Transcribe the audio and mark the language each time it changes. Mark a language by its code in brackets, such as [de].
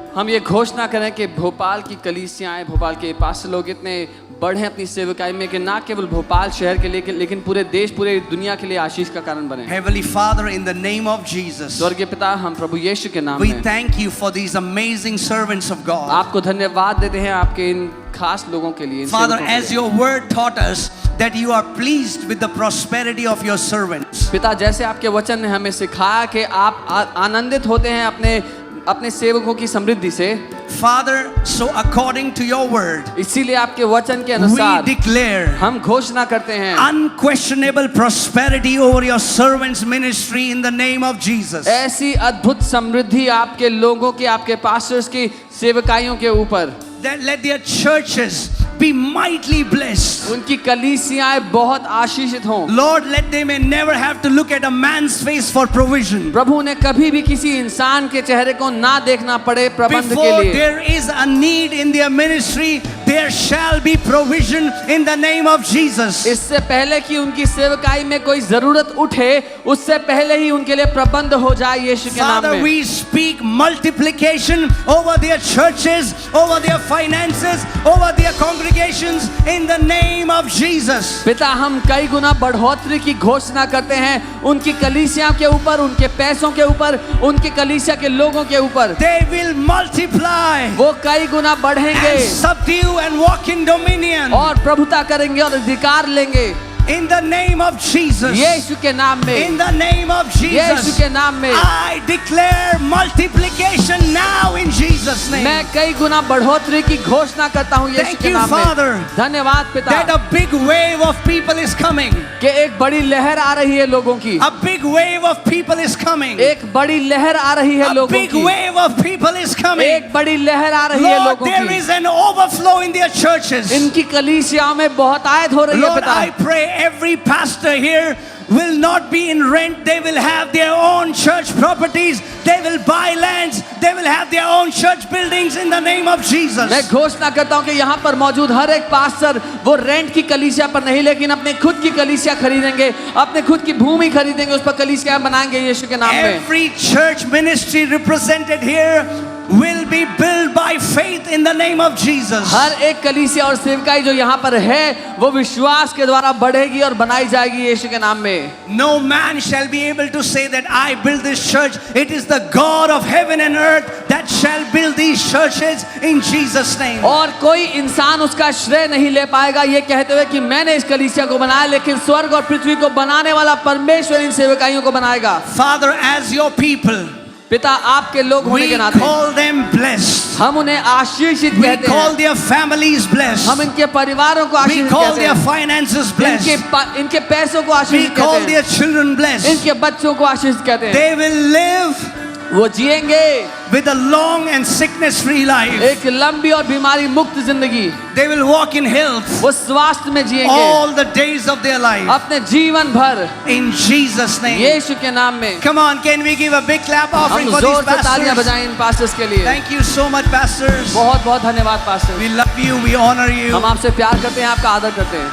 [hi] हम ये घोषणा करें कि भोपाल की कलीसियाएं, भोपाल के पास्टर लोग इतने बढ़े अपनी सेवकाई में कि ना केवल भोपाल शहर के लिए लेकिन पूरे देश, पूरे दुनिया के लिए आशीष का कारण बने. [en] Heavenly Father, in the name of Jesus, [hi] स्वर्गीय पिता, हम प्रभु यीशु के नाम [en] we [hi] में [en] thank you for these amazing servants of God. [hi] आपको धन्यवाद देते हैं आपके इन खास लोगों के लिए. [en] Father, as your word taught us that you are pleased with the prosperity of your servants. [hi] पिता, जैसे आपके वचन ने हमें सिखाया कि आप आनंदित होते हैं अपने सेवकों की समृद्धि से. [en] Father, so according to your word, [hi] इसीलिए आपके वचन के [en] we [hi] अनुसार [en] declare [hi] हम घोषणा करते हैं [en] unquestionable prosperity over your servants' ministry in the name of Jesus. [hi] ऐसी अद्भुत समृद्धि आपके लोगों की, आपके पास्टर्स की सेवकाइयों के ऊपर. [en] That let their churches be mightily blessed. [hi] उनकी कलीसियाएं बहुत आशीषित हों. [en] Lord, let they may never have to look at a man's face for provision. [hi] प्रभु उन्हें कभी भी किसी इंसान के चेहरे को ना देखना पड़े प्रबंध के [en] Before [hi] लिए. [en] there is a need in their ministry, there shall be provision in the name of Jesus. [hi] इससे पहले कि उनकी सेवकाई में कोई जरूरत उठे, उससे पहले ही उनके लिए प्रबंध हो जाए यीशु के नाम [en] Father, [hi] में. [en] we speak multiplication over their churches, over their finances, over their congregations in the name of Jesus. [hi] पिता, हम कई गुना बढ़ोतरी की घोषणा करते हैं उनकी कलीसिया के ऊपर, उनके पैसों के ऊपर, उनकी कलीसिया के लोगों के ऊपर. [en] They will multiply [hi] वो कई गुना बढ़ेंगे [en] and subdue and walk in dominion [hi] और प्रभुता करेंगे और अधिकार लेंगे [en] in the name of Jesus. [hi] यीशु के नाम में. [en] In the name of [hi] Yeshu [en] Jesus. [hi] के नाम में [en] I declare multiplication now in Jesus' name. [hi] मैं कई गुना बढ़ोतरी की घोषणा करता हूँ यीशु [en] Thank [hi] के [en] you, [hi] नाम [en] Father, [hi] में. धन्यवाद पिता [en] that a big wave of people is coming. [hi] कि एक बड़ी लहर आ रही है लोगों की. [en] A big wave of people is coming. [hi] एक बड़ी लहर आ रही है [en] A [hi] लोगों [en] big [hi] की. [en] wave of people is coming. [hi] एक बड़ी लहर आ रही है [en] Lord, [hi] लोगों [en] there [hi] की. [en] is an overflow in their churches. [hi] इनकी कलीसियाओं में बहुत आयत हो रही है [en] Lord, [hi] पिता. [en] I pray every pastor here will not be in rent. They will have their own church properties. They will buy lands. They will have their own church buildings in the name of Jesus. [hi] मैं घोषणा करता हूँ कि यहाँ पर मौजूद हर एक pastor वो रेंट की कलीसिया पर नहीं लेकिन अपने खुद की कलीसिया खरीदेंगे, अपने खुद की भूमि खरीदेंगे, उस पर कलीसिया बनाएंगे यीशु के नाम में. [en] Every church ministry represented here will be built by faith in the name of Jesus. [hi] हर एक कलीसिया और सेवकाई जो यहाँ पर है वो विश्वास के द्वारा बढ़ेगी और बनाई जाएगी यीशु के नाम में। [en] No man shall be able to say that I build this church. It is the God of heaven and earth that shall build these churches in Jesus' name. [hi] और कोई इंसान उसका श्रेय नहीं ले पाएगा ये कहते हुए कि मैंने इस कलीसिया को बनाया, लेकिन स्वर्ग और पृथ्वी को बनाने वाला परमेश्वर इन सेवकाइयों को बनाएगा। [en] Father, as your people, [hi] पिता आपके लोग होने [en] we [hi] के नाते [en] call them blessed. [hi] हम उन्हें आशीषित [en] We [hi] कहते [en] call [hi] हैं, [en] their families blessed. [hi] हम इनके परिवारों को [en] We [hi] आशीषित [en] call [hi] कहते [en] their [hi] हैं, [en] finances blessed. [hi] इनके पैसों को [en] We [hi] आशीषित [en] call [hi] कहते [en] their [hi] हैं, [en] children blessed. [hi] इनके बच्चों को आशीषित कहते हैं। [en] They will live [hi] वो जिएंगे [en] with a long and sickness-free life. [hi] एक लंबी और बीमारी मुक्त जिंदगी, [en] They will walk in health [hi] वो स्वास्थ्य में जिएंगे [en] all the days of their life. [hi] अपने जीवन भर [en] In Jesus' name. [hi] यीशु के नाम में। [en] Come on, can we give a big clap offering [hi] हम [en] for these [hi] जोर से तालियां [en] pastors? [hi] बजाएं इन पास्टर्स के लिए। [en] Thank you so much, pastors. [hi] बहुत बहुत धन्यवाद pastor. [en] We love you. We honor you. [hi] हम आपसे प्यार करते हैं, आपका आदर करते हैं।